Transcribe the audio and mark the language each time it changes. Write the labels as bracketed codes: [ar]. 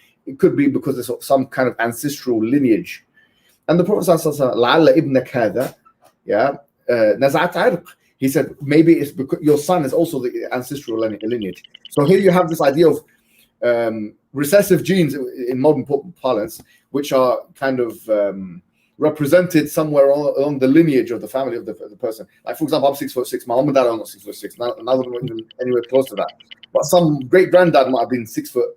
[en] It could be because it's some kind of ancestral lineage. And the Prophet ﷺ, [ar] لَعَلَّ إِبْنَكَ هَذَا, نَزْعَةُ عَرْقٍ. [en] He said, maybe it's because your son is also the ancestral lineage. So here you have this idea of recessive genes in modern parlance, which are kind of represented somewhere along the lineage of the family of the person. Like, for example, I'm 6'6". My mom and dad are not 6'6". Neither of them are even anywhere close to that. But some great granddad might have been 6'8",